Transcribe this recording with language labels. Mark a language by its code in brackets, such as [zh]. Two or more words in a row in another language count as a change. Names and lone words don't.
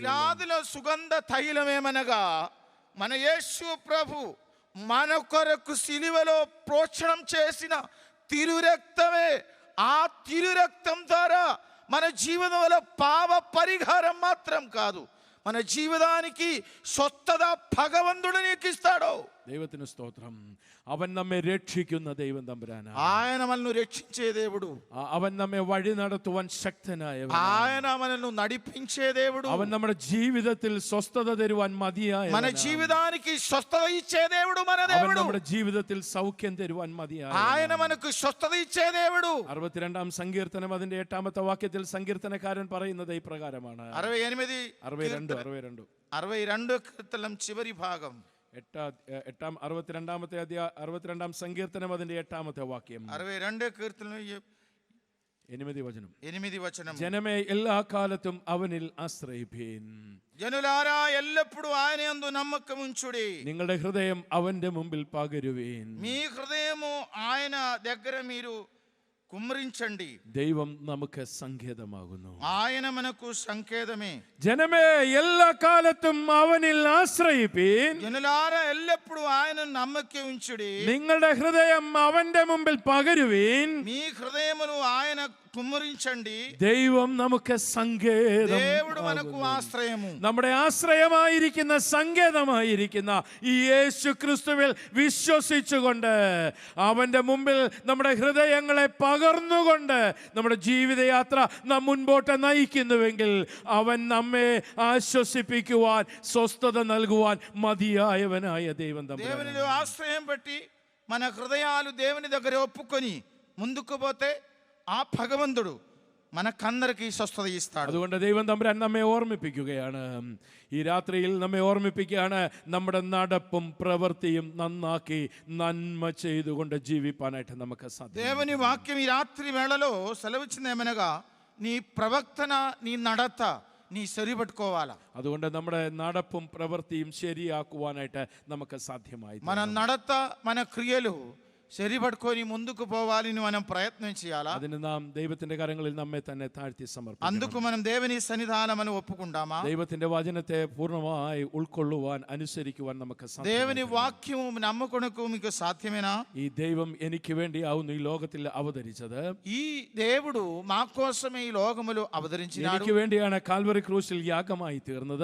[te] గిలాదులో సుగంధ తైలమేమనగా మన యేసు ప్రభు మన కొరకు సిలువలో ప్రోక్షణం చేసిన తిరురక్తమే. ఆ తిరురక్తం ద్వారా మన జీవితంలో పాప పరిహారం మాత్రం కాదు, మన జీవితానికి స్వస్థత భగవంతుడు నీకు ఇస్తాడు. [ml] ദൈവത്തിന് സ്തോത്രം. അവൻ നമ്മെ രക്ഷിക്കുന്ന ദൈവം തമ്പുരാനാണ്. [te] ఆయన మనల్ని రక్షించే దేవుడు, [ml] അവൻ നമ്മെ വഴി നടത്തുവാൻ ശക്തനായവൻ. [te] ఆయన మనల్ని నడిపించే దేవుడు, [ml] അവൻ നമ്മുടെ ജീവിതത്തിൽ സ്വസ്ഥത തരുവാൻ മതിയായ, [te] మన జీవితానికి స్వస్థత ఇచ్చే దేవుడు మన [ml] അവൻ [te] దేవుడు. [ml] നമ്മുടെ ജീവിതത്തിൽ സൗഖ്യം തരുവാൻ മതിയായ, [te] ఆయన మనకు స్వస్థత ఇచ్చే దేవుడు. [ml] 62 സങ്കീർത്തനം അതിന്റെ 8 വാക്യത്തിൽ സങ്കീർത്തനക്കാരൻ പറയുന്നത് ഇപ്രകാരമാണ്. 68 62 [te] కీర్తనం చివరి భాగం [ml] 62 സങ്കീർത്തനം അതിന്റെ 8 വാക്യം. 62 കീർത്തനം 8 വചനം. ജനമേ എല്ലാ കാലത്തും അവനിൽ ആശ്രയിപ്പീൻ. [te] ജനുലാരാ ఎల్లప్పుడూ ఆయన యందు నమ్మకం ఉంచుడి. [ml] നിങ്ങളുടെ ഹൃദയം അവന്റെ മുമ്പിൽ പകരുവീൻ. [te] మీ హృదయము ఆయన దగ్గర మీరు కుమ్మరించండి. [ml] ദൈവം നമുക്ക് സങ്കേതമാകുന്നു. [te] ఆయన మనకు సంకేతమే. [ml] ജനമേ എല്ലാ കാലത്തും അവനിൽ ആശ്രയിപ്പീൻ. [te] జనులారా ఎల్లప్పుడూ ఆయన నమ్మకం ఉంచుడి. [ml] നിങ്ങളുടെ ഹൃദയം അവന്റെ മുമ്പിൽ പകരുവീൻ. [te] మీ హృదయమును ఆయన కుమ్మరించండి. [ml] ദൈവം നമുക്ക് സങ്കേതം. [te] దేవుడు మనకు ఆశ్రయము. [ml] നമ്മുടെ ആശ്രയമായിരിക്കുന്ന സങ്കേതമായിരിക്കുന്ന ഈ യേശു ക്രിസ്തുവിൽ വിശ്വസിച്ചുകൊണ്ട് അവന്റെ മുമ്പിൽ നമ്മുടെ ഹൃദയങ്ങളെ പകർന്നുകൊണ്ട് നമ്മുടെ ജീവിതയാത്ര നാം മുൻപോട്ട് നയിക്കുന്നുവെങ്കിൽ അവൻ നമ്മെ ആശ്വസിപ്പിക്കുവാൻ, സ്വസ്ഥത നൽകുവാൻ മതിയായവനായ ദൈവം തമ്പുരാൻ. [te] దేవునిలో ఆశ్రయం పెట్టి మన హృదయాలు దేవుని దగ్గర ఒప్పుకొని ముందుకు పోతే ആ ഭഗവന്തുడు మనకందరికి స్వస్థత ఇస్తాడు. [ml] അതുകൊണ്ട് ദൈവം തമ്പുരാൻ നമ്മെ ഓർമ്മിപ്പിക്കുകയാണ്, ഈ രാത്രിയിൽ നമ്മെ ഓർമ്മിപ്പിക്കുകയാണ്, നമ്മുടെ നടപ്പും പ്രവൃത്തിയും നന്നാക്കി നന്മ ചെയ്തുകൊണ്ട് ജീവിപ്പാനായിട്ട് നമുക്ക് സാധിക്കും. [te] దేవుని వాక్యం ఈ రాత్రి వేళలో సెలవిచ్చిందేమనగా నీ ప్రవక్తన నీ నడత నీ సరిపెట్టుకోవాలా. [ml] അതുകൊണ്ട് നമ്മുടെ നടപ്പും പ്രവൃത്തിയും ശരിയാക്കുവാനായിട്ട് നമുക്ക് സാധ്യമായി. [te] మన నడత మన క్రియలు ശരിപట్టుకొని ముందుకు పోవాలని మనం ప్రయత్నం చేయాలా. [ml] അതിന് നാം ദൈവത്തിന്റെ കരങ്ങളിൽ നമ്മെ തന്നെ താഴ്ത്തി സമർപ്പിക്കണം. [te] అందుకు మనం దేవుని సన్నిధానమని ఒప్పుకుంటామా? [ml] ദൈവത്തിന്റെ വചനത്തെ പൂർണ്ണമായി ഉൾക്കൊള്ളുവാൻ, അനുസരിക്കുവാൻ നമുക്ക് സാധിക്കും. [te] దేవుని వాక్యము నమ్ముకొనకు మీకు సాధ్యమేనా? [ml] ഈ ദൈവം എനിക്ക് വേണ്ടിയാവുന്നു ഈ ലോകത്തിൽ അവതരിച്ചത്. [te] ఈ దేవుడు మా కోసమే ఈ లోకములో అవతరించినాడు. [ml] എനിക്ക് വേണ്ടിയാണ് കാൽവറി ക്രൂശിൽ യാഗമായി തീർന്നത്.